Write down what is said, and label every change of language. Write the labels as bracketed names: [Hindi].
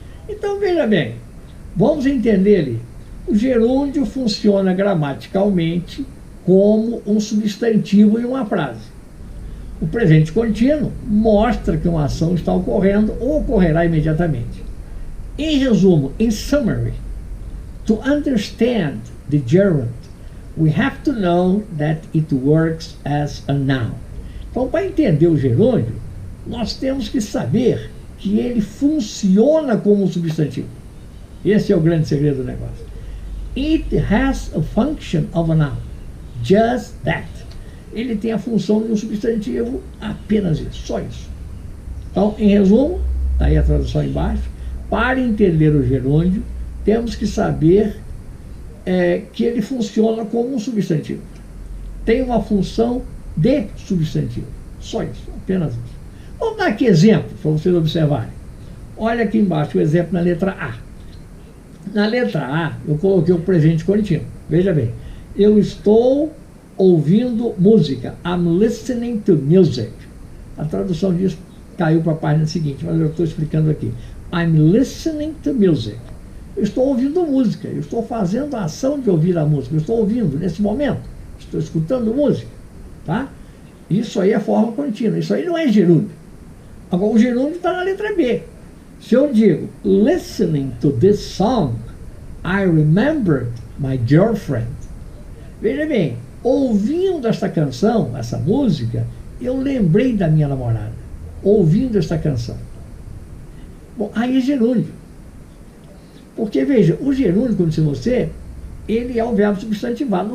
[Portuguese] Então, veja bem, vamos entender ali. O gerúndio funciona gramaticalmente como um substantivo em uma frase. O presente contínuo mostra que uma ação está ocorrendo ou ocorrerá imediatamente. Em resumo, [English] in summary, to understand the gerund, we have to know that it works as a noun. [Portuguese] Então, para entender o gerúndio, nós temos que saber que ele funciona como um substantivo. Esse é o grande segredo do negócio. [English] It has a function of a noun. Just that. [Portuguese] Ele tem a função de um substantivo, apenas isso, só isso. Então, em resumo, está aí a tradução embaixo, para entender o gerúndio, temos que saber que ele funciona como um substantivo. Tem uma função de substantivo, só isso, apenas isso. Vamos dar aqui exemplo, para vocês observarem. Olha aqui embaixo o exemplo na letra A. Na letra A, eu coloquei o presente contínuo. Veja bem, eu estou ouvindo música. [English] I'm listening to music. [Portuguese] A tradução disso caiu para a página seguinte, mas eu estou explicando aqui. [English] I'm listening to music. [Portuguese] Eu estou ouvindo música, eu estou fazendo a ação de ouvir a música, eu estou ouvindo nesse momento, estou escutando música, tá? Isso aí é forma contínua, isso aí não é gerúndio. Agora, o gerúndio está na letra B. Se eu digo, [English] listening to this song, I remembered my girlfriend. [Portuguese] Veja bem, ouvindo esta canção, essa música, eu lembrei da minha namorada. Ouvindo esta canção. Bom, aí é gerúndio. Porque, veja, o gerúndio, como disse você, ele é um verbo substantivado.